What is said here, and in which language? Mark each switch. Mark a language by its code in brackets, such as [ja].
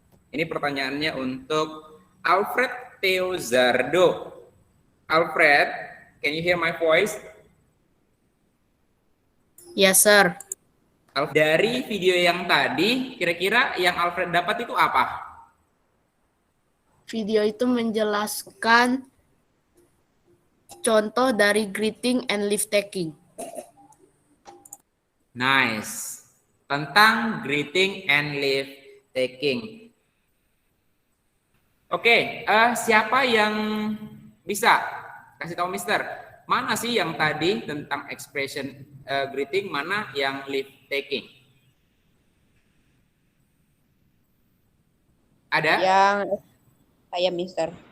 [id] Ini pertanyaannya untuk Alfred Teozardo. [en] Alfred, can you hear my voice? Yes, sir. [id] Dari video yang tadi, kira-kira yang Alfred dapat itu apa? Video itu menjelaskan contoh dari greeting and leave taking. [en] Nice. [id] Tentang greeting and leave taking. Oke, siapa yang bisa kasih tahu Mister? Mana sih yang tadi tentang expression greeting, mana yang leave taking? Ada? Yang saya Mister.